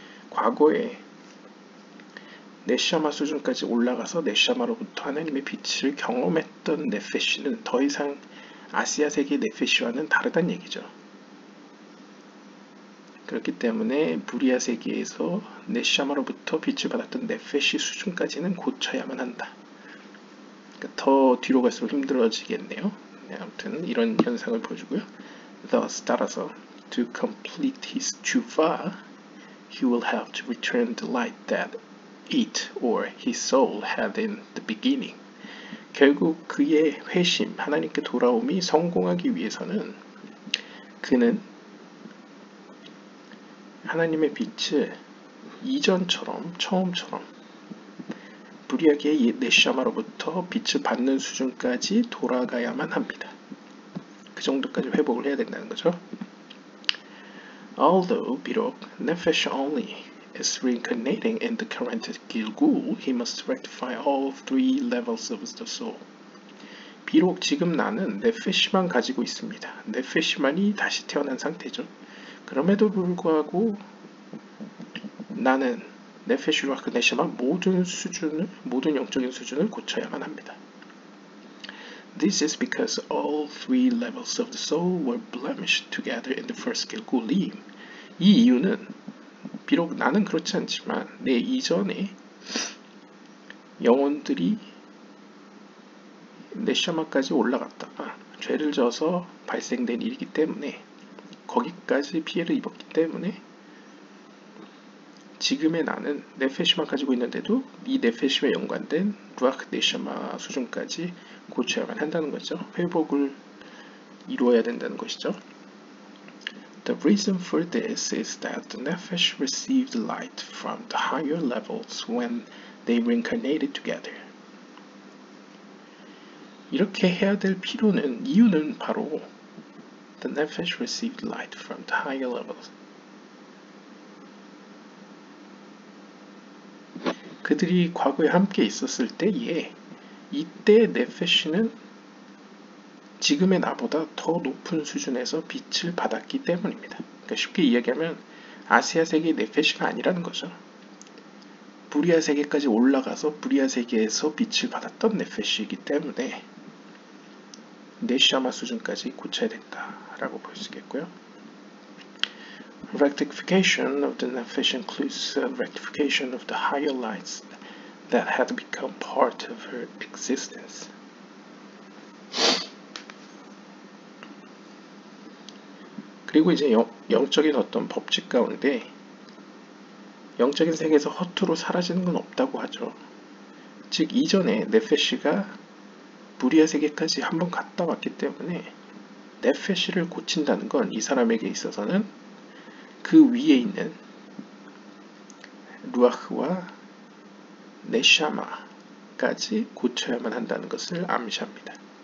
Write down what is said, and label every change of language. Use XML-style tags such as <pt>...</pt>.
<ko>과거에 네샤마 수준까지 올라가서 네샤마로부터 하나님의 빛을 경험했던 네페시는 더 이상 아시아 세계 네페시와는 다르다는 얘기죠. 그렇기 때문에 부리아 세계에서 네샤마로부터 빛을 받았던 네페시 수준까지는 고쳐야만 한다. 그러니까 더 뒤로 갈수록 힘들어지겠네요. 네, 아무튼 이런 현상을 보여주고요.</ko> <en>Thus,</en> <ko>따라서</ko> <en>to complete his tshuva, he will have to return the light that it or his soul had in the beginning.</en> <ko>결국 그의 회심, 하나님께 돌아옴이 성공하기 위해서는 그는 하나님의 빛을 이전처럼 처음처럼 부리아게의 네샤마로부터 빛을 받는 수준까지 돌아가야만 합니다. 그 정도까지 회복을 해야 된다는 거죠.</ko> <en>Although</en> <ko>비록</ko> <en>nefesh only is reincarnating in the current Gilgul, he must rectify all three levels of the soul.</en> <ko>비록 지금 나는 네페시만 가지고 있습니다. 네페시만이 다시 태어난 상태죠. 그럼에도 불구하고 나는 네페시와 그 네샤마 모든 영적인 수준을 고쳐야만 합니다.</ko> <en>This is because all three levels of the soul were blemished together in the first Gilgulim.</en> <ko>이 이유는 비록 나는 그렇지 않지만 내 이전에 영혼들이 네샤마까지 올라갔다가 죄를 져서 발생된 일이기 때문에 거기까지 피해를 입었기 때문에 지금의 나는 네페시만 가지고 있는데도 이 네페시와 연관된 루아흐 네샤마 수준까지 고쳐야만 한다는 거죠. 회복을 이루어야 된다는 것이죠.</ko> <en>The reason for this is that the Nefesh received light from the higher levels when they reincarnated together.</en> <ko>이렇게 해야 될 이유는 바로</ko> <en>the Nefesh received light from the higher levels.</en> <ko>그들이 과거에 함께 있었을 때에 이때 네페시는 지금의 나보다 더 높은 수준에서 빛을 받았기 때문입니다. 그러니까 쉽게 이야기하면 아시아 세계의 네페시가 아니라는 거죠. 부리아 세계까지 올라가서 부리아 세계에서 빛을 받았던 네페시이기 때문에 네샤마 수준까지 고쳐야 된다라고 볼 수 있겠고요.</ko> <en>Rectification of the Nefesh includes rectification of the higher lights that had become part of her existence.</en> <ko>그리고 이제 영적인 어떤 법칙 가운데 영적인 세계에서 허투루 사라지는 건 없다고 하죠. 즉 이전에 네페시가 부리아 세계까지 한번 갔다 왔기 때문에 네페시를 고친다는 건 이 사람에게 있어서는 그 위에 있는 루아흐와 네샤마까지 고쳐야만 한다는 것을 암시합니다.</ko>